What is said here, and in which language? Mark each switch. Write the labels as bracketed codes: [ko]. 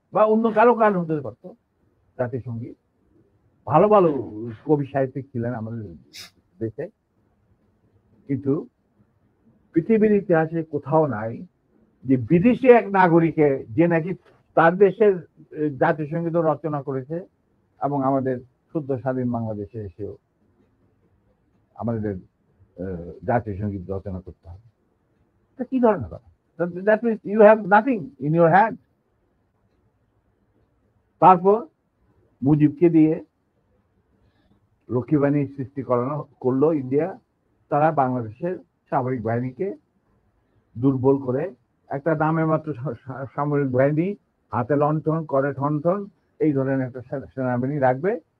[bn] বা অন্য কারো গান হতে পারতো জাতীয় সঙ্গীত। ভালো ভালো কবি সাহিত্যিক ছিলেন আমাদের দেশে, কিন্তু পৃথিবীর ইতিহাসে কোথাও নাই যে বিদেশি এক নাগরিকে যে নাকি তার দেশের জাতীয় সঙ্গীত রচনা করেছে এবং আমাদের সদ্য স্বাধীন বাংলাদেশে এসেও আমাদের জাতীয় সঙ্গীত রচনা করতে হবে। এটা কি ধরনের কথা? [en] That means you have nothing in your hand. [bn] তারপর মুজিবকে দিয়ে রক্ষী বাহিনী সৃষ্টি করলো ইন্ডিয়া। তারা বাংলাদেশের সামরিক বাহিনীকে দুর্বল করে একটা নামে মাত্র সামরিক বাহিনী, হাতে লণ্ঠন, করে ঠনঠন, এই ধরনের একটা সেনাবাহিনী রাখবে।